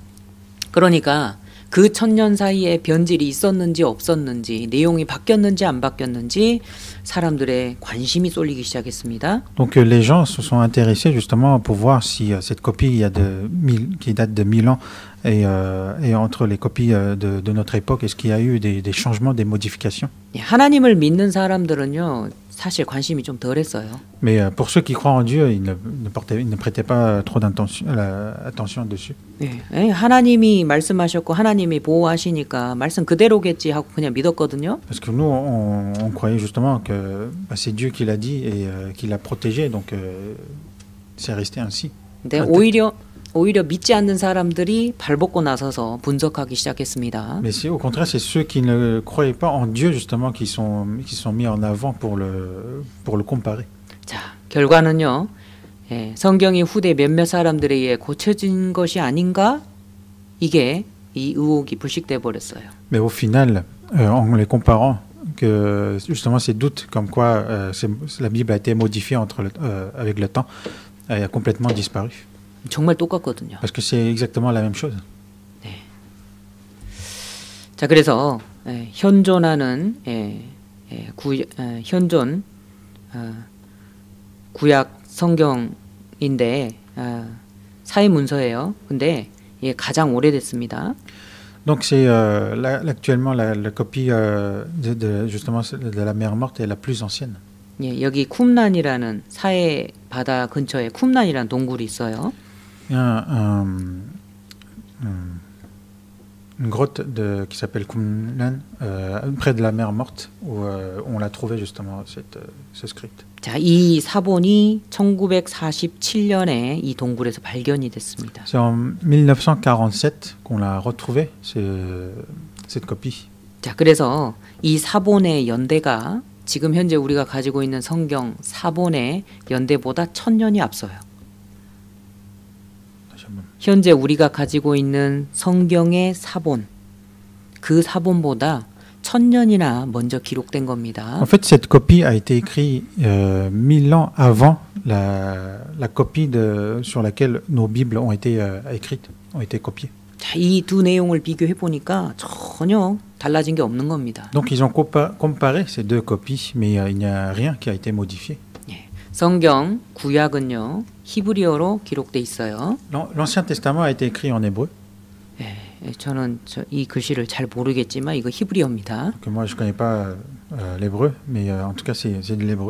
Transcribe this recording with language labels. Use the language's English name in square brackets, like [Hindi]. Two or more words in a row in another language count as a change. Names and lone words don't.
[Korean] 그러니까 그 1000년 사이에 변질이 있었는지 없었는지, 내용이 바뀌었는지 안 바뀌었는지 사람들의 관심이 쏠리기 시작했습니다. [French] Donc les gens se sont intéressés justement pour voir si cette copie qui date de 1000 ans et entre les copies de notre époque, est-ce qu'il y a eu des changements, des modifications? [Korean] 하나님을 믿는 사람들은요, 사실 관심이 좀 덜했어요. [French] Mais pour ceux qui croient en Dieu, ils ne prêtaient pas trop attention dessus. [Korean] 예, 하나님이 말씀하셨고 하나님이 보호하시니까 말씀 그대로겠지 하고 그냥 믿었거든요. [French] Parce que nous, on croyait justement que c'est Dieu qui l'a dit et qui l'a protégé, donc c'est resté ainsi. [Korean] 근데 오히려 믿지 않는 사람들이 발벗고 나서서 분석하기 시작했습니다. [French] Mais au contraire, c'est ceux qui ne croyaient pas en Dieu justement qui sont mis en avant pour le comparer. [Korean] 자, 결과는요. 예, 성경이 후대 몇몇 사람들에 의해 고쳐진 것이 아닌가? 이게 이 의혹이 불식돼 버렸어요. [French] Mais au final, en les comparant, que justement ces doutes comme quoi la Bible a été modifiée avec le temps, a complètement disparu. [Korean] 정말 똑같거든요. [French] Parce que c'est exactement la même chose. [Korean] 네. 자, 그래서 현존하는 현존 구약 성경인데 사회 문서예요. 근데 이게 가장 오래됐습니다. [French] Donc c'est actuellement la copie justement de la mer morte est la plus ancienne. [Korean] 예, 여기 쿰란이라는 사해 바다 근처에 쿰란이라는 동굴이 있어요. [French] Il y a une grotte qui s'appelle Qumran, près de la mer morte, où on l'a trouvé justement ce script. [Korean] 자, 이 사본이 1947년에 이 동굴에서 발견이 됐습니다. [French] C'est en 1947 qu'on l'a retrouvé, cette copie. [Korean] 자, 그래서 이 사본의 연대가 지금 현재 우리가 가지고 있는 성경 사본의 연대보다 1000년이 앞서요. 현재 우리가 가지고 있는 성경의 사본, 그 사본보다 1000년이나 먼저 기록된 겁니다. [French] En fait, cette copie a été écrite 1000 ans avant la copie sur laquelle nos Bibles ont été écrites, ont été copiées. [Korean] 자, 이 두 내용을 비교해 보니까 전혀 달라진 게 없는 겁니다. [French] Donc ils ont comparé ces deux copies, mais il n'y a rien qui a été modifié. [Korean] 예, 성경 구약은요 히브리어로 기록돼 있어요. [French] L'Ancien Testament a été écrit en hébreu. [Korean] 예, 저는 이 글씨를 잘 모르겠지만 이거 히브리어입니다. [French] Donc moi je connais pas l'hébreu, mais en tout cas c'est de l'hébreu.